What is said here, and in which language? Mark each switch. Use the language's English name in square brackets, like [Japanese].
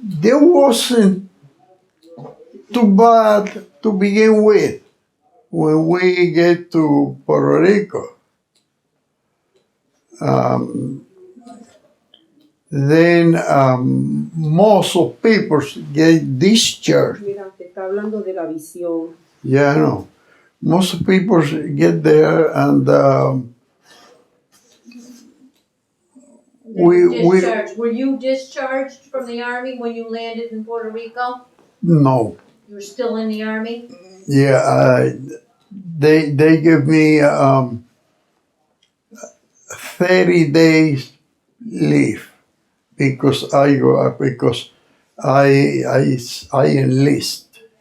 [English] there wasn't too bad to begin with when we get to Puerto Rico. Then most of people get discharged. [Spanish] Mira, te está hablando de la visión. [English] Yeah, I know. Most people get there and Discharged. Were you discharged from the Army when you landed in Puerto Rico? no. You were still in the Army? Yeah, they give me 30 days leave because I enlist.